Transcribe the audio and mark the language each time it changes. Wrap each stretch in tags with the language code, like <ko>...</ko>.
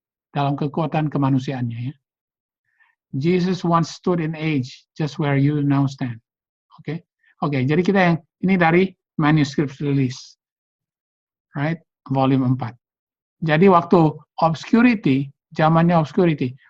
<id>Dalam kekuatan kemanusiaannya ya.</id> <en>Jesus once stood in age just where you now stand. Oke.</en> <id>Oke, jadi kita yang ini dari manuscript release. Right? Volume 4. Jadi waktu obscurity, zamannya obscurity.</id>